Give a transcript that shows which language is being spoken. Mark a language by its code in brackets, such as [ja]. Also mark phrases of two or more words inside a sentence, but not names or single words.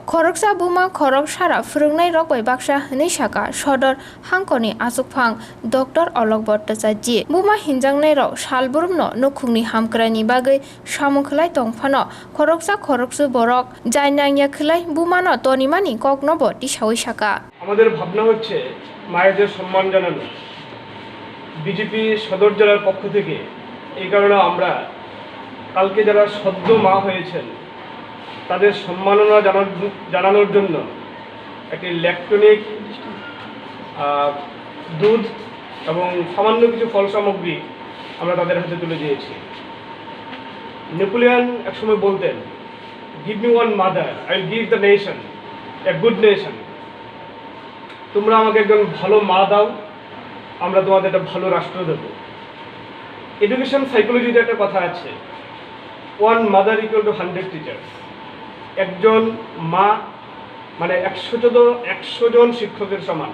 [trp] Khoroksa buma khorok sara phwrwngnai rok bai baksa hwnwi saka Sadar Hankorni achukphang Dr. Bwthai buma hinjangnai rok salburumno nukhungni hamkrani bagui samung khlai tongphano khoroksu borok jainangya khlai bumano tonimani koknobo tisawui saka [bn] আমাদের ভাবনা হচ্ছে মায়েদের সম্মান জানানো বিজেপি সদর জেলার পক্ষ থেকে। এই কারণে আমরা কালকে যারা সদ্য মা হয়েছেন তাদের সম্মাননা জানানোর জন্য একটি ইলেকট্রনিক দুধ এবং সামান্য কিছু ফল সামগ্রী আমরা তাদের হাতে তুলে দিয়েছি। নেপোলিয়ন একসময় বলতেন, [en] give me one mother, I will give the nation a good nation. [bn] তোমরা আমাকে একজন ভালো মা দাও, আমরা তোমাদের একটা ভালো রাষ্ট্র দেব। [en] education psychology [bn] একটা কথা আছে, [en] one mother equal to 100 teachers. [bn] একজন মা মানে 100 জন শিক্ষকের সমান।